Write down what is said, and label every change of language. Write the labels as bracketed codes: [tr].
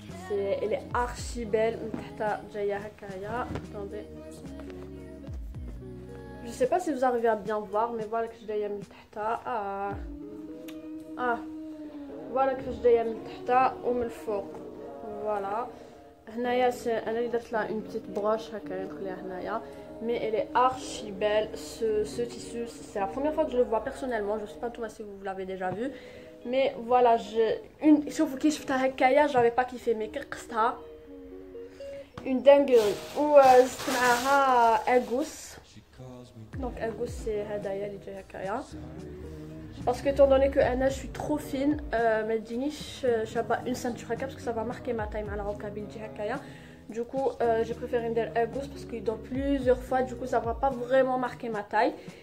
[fr] Elle est archi belle. Attendez. Je sais pas si vous arrivez à bien voir, mais voilà que je l'ai mis voilà que je l'ai mis ou [ar] من الفوق. [fr] Voilà. [ar] هنايا انا اللي درت لها [fr] une petite broche [ar] هكا نخليها هنايا. [fr] Mais elle est archi belle, ce tissu. C'est la première fois que je le vois personnellement. Je sais pas toi si vous l'avez déjà vu. Mais voilà, [ar] شوفوا كي شفتها هكايا [fr] j'avais pas kiffé, mais [ar] كي قستها [fr] une dinguerie. [ar] وزدت معاها اغوس. [fr] Donc [ar] اغوس c'est هدايا اللي جايه هكايا. [fr] Parce que étant donné que Anna, je suis trop fine, [ar] ما تجينيش شابه [fr] une ceinture هكا parce que ça va marquer ma taille [ar] مع [fr] la robe kabyle [ar] تجي هكايا. [fr] Du coup, j'ai préféré [ar] ندير اغوس [fr] parce que dans plusieurs fois, du coup ça va pas vraiment marquer ma taille.